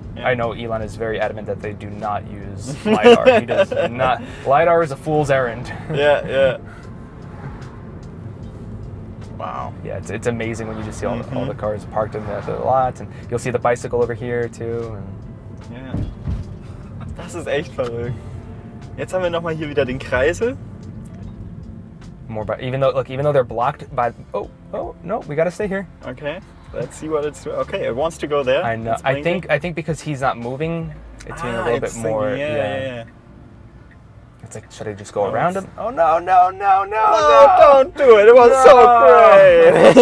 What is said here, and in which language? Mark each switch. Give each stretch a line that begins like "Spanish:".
English: I know Elon is very adamant that they do not use LiDAR. He does not. LiDAR is a fool's errand. Yeah. Wow. Yeah, it's amazing when you just see all the cars parked in the lots, and you'll see the bicycle over here too. And
German: ja. Das ist echt verrückt. Jetzt haben wir nochmal hier wieder den Kreisel.
English: More, but even though they're blocked by oh no, we gotta stay here. Okay, let's see what it's doing. Okay, it wants to go there. I know. I think because he's not moving, it's being a little bit more. Yeah. It's like, should I just go around him? Oh no! No, don't do it. It was so great.